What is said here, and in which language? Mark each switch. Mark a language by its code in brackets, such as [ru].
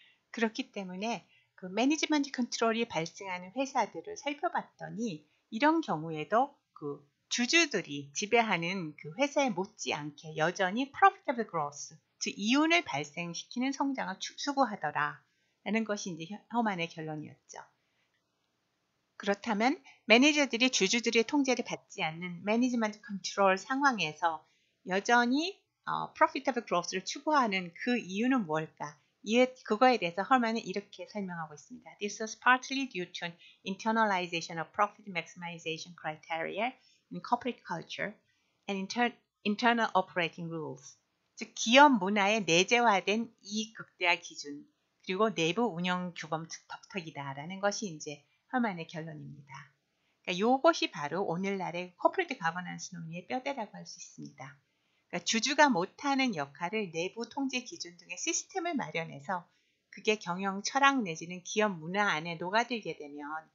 [ko] 그렇기 때문에 그 매니지먼트 컨트롤이 발생하는 회사들을 살펴봤더니 이런 경우에도 그 주주들이 지배하는 그 회사에 못지않게 여전히 [en] profitable growth, [ko] 즉 이윤을 발생시키는 성장을 추구하더라 라는 것이 이제 허먼의 결론이었죠. 그렇다면 매니저들이 주주들의 통제를 받지 않는 매니지먼트 컨트롤 상황에서 여전히 [en] profitable growth [ko] 를 추구하는 그 이유는 뭘까? 그거에 대해서 허먼은 이렇게 설명하고 있습니다. [en] This was partly due to an internalization of profit maximization criteria in corporate culture and internal operating rules. [ko] 즉 기업 문화에 내재화된 이익 극대화 기준 그리고 내부 운영 규범 덕택이다라는 것이 이제 허먼의 결론입니다. 그러니까 이것이 바로 오늘날의 코퍼레이트 가버넌스 논리의 뼈대라고 할 수 있습니다. 그러니까 주주가 못하는 역할을 내부 통제 기준 등의 시스템을 마련해서 그게 경영 철학 내지는 기업 문화 안에 녹아들게 되면